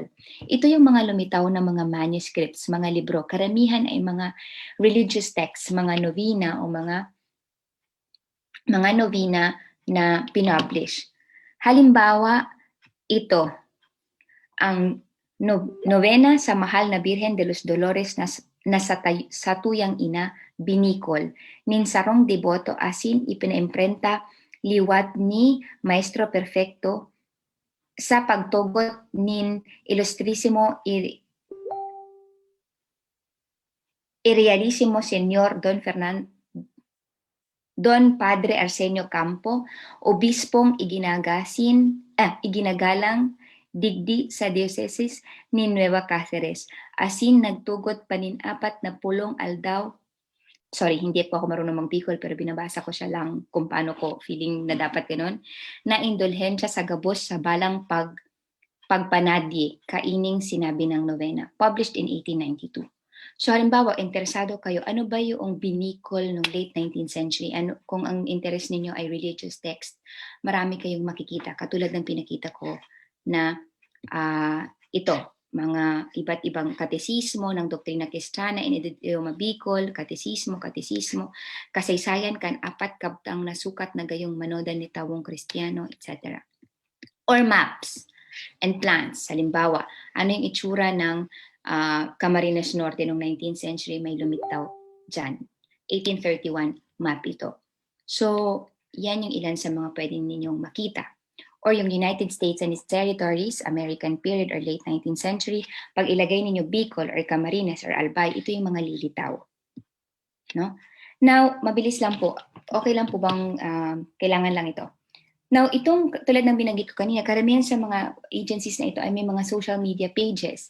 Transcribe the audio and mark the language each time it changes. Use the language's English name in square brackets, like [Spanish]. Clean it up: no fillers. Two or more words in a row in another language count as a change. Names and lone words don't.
[Filipino] Ito yung mga lumitaw na mga manuscripts, mga libro. Karamihan ay mga [English] religious texts, [Filipino] mga novena o mga novena na pinublish. [Bikol] Halimbawa, ito, ang novena sa Mahal na Birhen de los Dolores na sa tuyang ina, Binicol, nin sarong deboto asin ipinaimprenta liwat ni Maestro Perfecto sa pagtugot nin Ilustrisimo Irrealissimo Señor Don Padre Arsenio Campo, obispong iginagalang digdi sa diocese ni Nueva Cáceres. Asin nagtugot panin-4 na pulong aldaw. [English] Sorry, [Filipino] hindi po ako marunong mag-Bicol pero binabasa ko siya lang kung paano ko feeling na dapat ganun. [Bikol] Na indulhensya sa gabos sa balang pagpanadye, kaining sinabi ng novena. [English] Published in 1892. [Filipino] So halimbawa, interesado kayo, ano ba yung Binicol ng [English] late 19th century? [Filipino] Kung ang interest ninyo ay [English] religious text, [Filipino] marami kayong makikita. Katulad ng pinakita ko na ito, mga iba't ibang katesismo ng doktrina Kristiyana in idioma Bicol, katesismo, [Bikol] kasaysayan kan 4 kabtang nasukat na gayong manodan ni tawong Kristiyano, [Filipino] etc. Or maps and plans. Halimbawa, ano yung itsura ng Camarines Norte noong 19th century, may lumitaw dyan. 1831 map ito. So, yan yung ilan sa mga pwedeng ninyong makita. [English] Or yung United States and its territories, American period or late 19th century, [Filipino] pag ilagay ninyo Bicol or Camarines or Albay, ito yung mga lilitaw. No? Now, mabilis lang po. Okay lang po bang kailangan lang ito? Now, itong tulad ng binanggit ko kanina, karamihan sa mga agencies na ito ay may mga [English] social media pages.